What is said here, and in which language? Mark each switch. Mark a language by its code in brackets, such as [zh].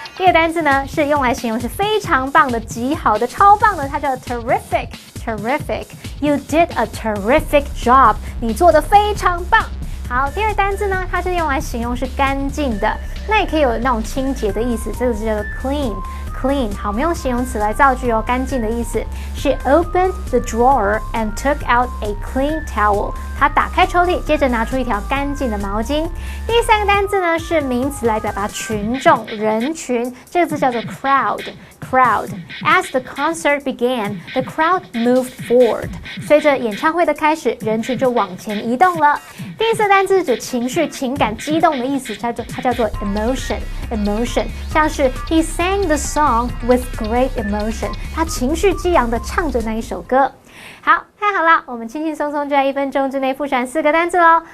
[zh] 第一个单字呢，是用来形容是非常棒的、极好的、超棒的，它叫 terrific。terrific， [en] You did a terrific job， [zh] 你做得非常棒。好，第二个单字呢，它是用来形容是干净的，那也可以有那种清洁的意思，这个是叫做 clean。Clean， 好，我们用形容词来造句哦，干净的意思。 [en] She opened the drawer and took out a clean towel。 [zh] 她打开抽屉，接着拿出一条干净的毛巾。第三个单字呢是名词来表达群众、人群，这个字叫做 crowd。Crowd. [en] As the concert began, the crowd moved forward. [zh] 随着演唱会的开始，人群就往前移动了。第四个单字指情绪、情感激动的意思，它叫做 emotion。emotion， 像是 [en] He sang the song with great emotion。 [zh] 他情绪激昂的唱着那一首歌。好，太好了，我们轻轻松松就在1分钟之内复习4个单字咯。